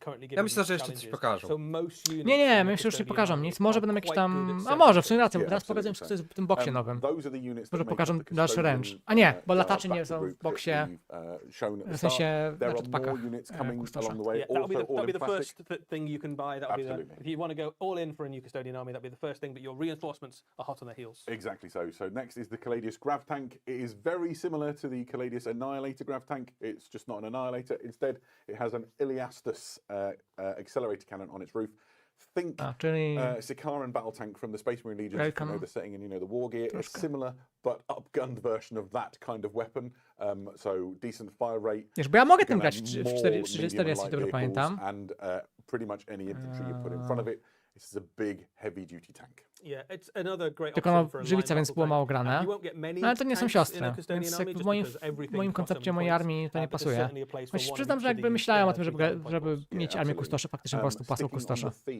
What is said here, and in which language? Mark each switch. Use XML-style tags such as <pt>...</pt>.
<pl>Ja myślę, że jeszcze coś pokażą. Nie, myślę, że już nie pokażą nic. Może będą jakieś tam... A może, w sumie rację, teraz pokazują wszystko w tym boksie nowym. Może pokażą dalszy range. A nie, bo latacze nie są w boksie, w sensie na jetpackach kustosza.</pl> <en>That'll be the first thing you can buy. That'll be the, if you want to go all in for a new custodian army, that'll be the first thing, but your reinforcements are hot on their heels. Exactly so. So next is the Caladius Grav Tank. It is very similar to the Caladius Annihilator Grav Tank. It's just not an Annihilator. Instead, it has an Iliastus accelerator cannon on its roof. Think Sikaran battle tank from the Space Marine Legion. You know the setting and you know the war gear. It's similar, but upgunned version of that kind of weapon. So decent fire rate.</en> <pl>Wiesz, bo ja mogę tym grać w 40, jeśli dobrze pamiętam.</pl> <en>And pretty much any infantry you put in front of it. This is a big, heavy-duty tank.</en> <pl>Tylko no, żywica, więc było mało grane. No, ale to nie są siostry, więc w moim koncepcie mojej armii to nie pasuje. Choć przyznam, że jakby myślałem o tym, żeby mieć armię kustoszy, faktycznie po prostu płaską kustosza.</pl>